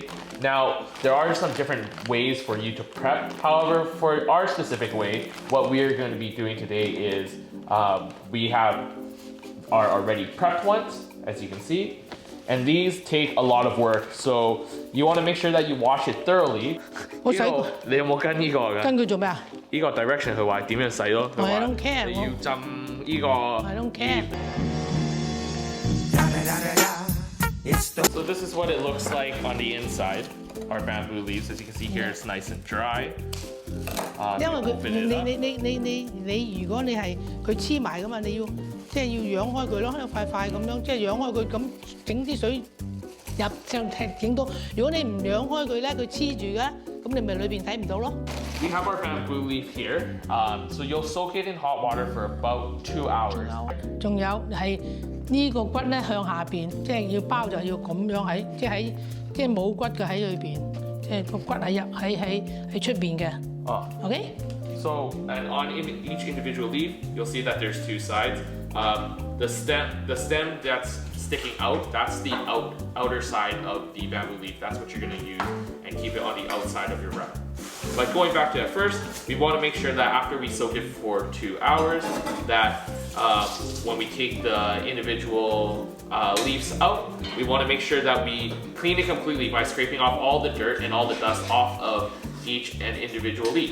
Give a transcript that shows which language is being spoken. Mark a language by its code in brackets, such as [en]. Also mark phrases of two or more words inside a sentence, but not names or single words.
[en] Now, there are some different ways for you to prep. However, for our specific way, what we are going to be doing today is we have our already prepped ones, as you can see. And these take a lot of work, so you want to make sure that you wash it thoroughly. [yue] 你有冇跟呢個㗎？跟佢做咩啊？呢個 direction 佢話點樣洗咯？佢話 [en] I don't care. [yue] 你要浸呢個。 [en] I don't care. So this is what it looks like on the inside. Our bamboo leaves, as you can see here, it's nice and dry. [yue] 因為你如果你係佢黐埋㗎嘛，你要即係要揚開佢咯，一塊塊咁樣，即係揚開佢咁整啲水入上整到。如果你唔揚開佢咧，佢黐住嘅，咁你咪裏邊睇唔到咯。 [en] We have our bamboo leaf here, so you'll soak it in hot water for about 2 hours. [yue] 仲有係呢個骨咧向下邊，即係要包就要咁樣喺，即係冇骨嘅喺裏邊，即係個骨喺出邊嘅。Okay. [en] So, and on each individual leaf, you'll see that there's 2 sides. The stem that's sticking out, that's the outer side of the bamboo leaf. That's what you're going to use and keep it on the outside of your wrap. But going back to that first, we want to make sure that after we soak it for 2 hours, that when we take the individual leaves out, we want to make sure that we clean it completely by scraping off all the dirt and all the dust off of each and individual leaf.